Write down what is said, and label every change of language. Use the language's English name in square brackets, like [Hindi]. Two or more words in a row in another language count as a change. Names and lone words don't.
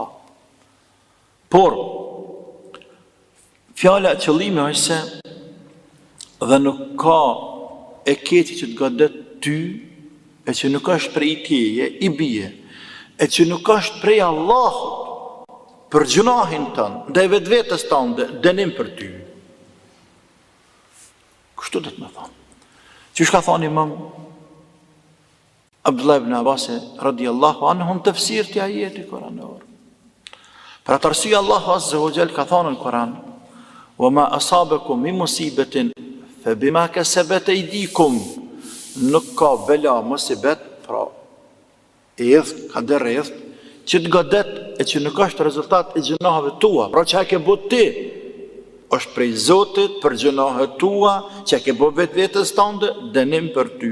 [Albanian] Por, fjala e qëllimi është se dhe nuk ka e keqe që të godet ty, e që nuk është prej teje, i bie, e që nuk është prej Allahut, për gjunahin tënë, dhe vetë vetës tënë, dënim për ty. Kështu dhe të me thonë. Që shka thonë Imam Abdullah ibn Abbas [Arabic] رضي الله عنهم [Albanian] tafsir të ajeti kuranor. Për atë arsye Allahu [Arabic] عز وجل [Albanian] ka thonë në Kur'an: [Arabic] "وما أصابكم من مصيبة فبما كسبت أيديكم." [Albanian] Nuk ka bela musibet, pra ka dërreth që të godet e që nuk është rezultat e gjunaheve tua, pra që ke bët ti, është prej Zotit për gjunahet tua, që ke bët vetë vetës tënde, dënim për ty.